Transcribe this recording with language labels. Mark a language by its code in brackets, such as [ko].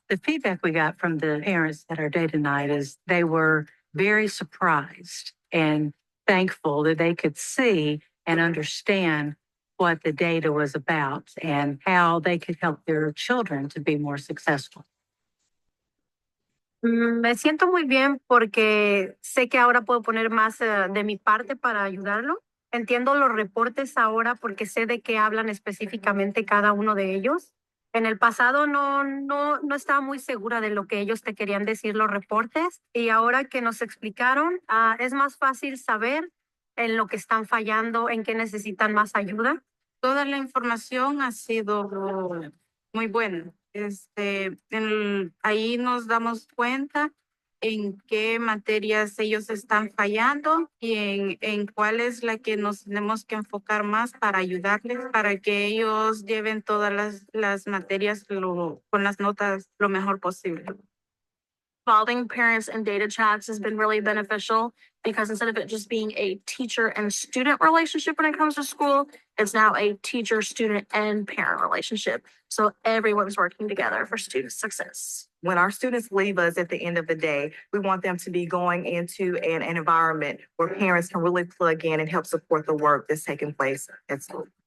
[en] The feedback we got from the parents at our data night is they were very surprised and thankful that they could see and understand what the data was about and how they could help their children to be more successful. [es] Me siento muy bien porque sé que ahora puedo poner más de mi parte para ayudarlo. Entiendo los reportes ahora porque sé de qué hablan específicamente cada uno de ellos. En el pasado no estaba muy segura de lo que ellos te querían decir los reportes y ahora que nos explicaron, es más fácil saber en lo que están fallando, en qué necesitan más ayuda. Toda la información ha sido muy buena. Ahí nos damos cuenta en qué materias ellos están fallando y en cuál es la que nos tenemos que enfocar más para ayudarles, para que ellos lleven todas las materias con las notas lo mejor posible. [en] Involving parents in data chats has been really beneficial because instead of it just being a teacher and student relationship when it comes to school, it's now a teacher, student, and parent relationship. So everyone's working together for student success. When our students leave us at the end of the day, we want them to be going into an environment where parents can really plug in and help support the work that's taking place at school.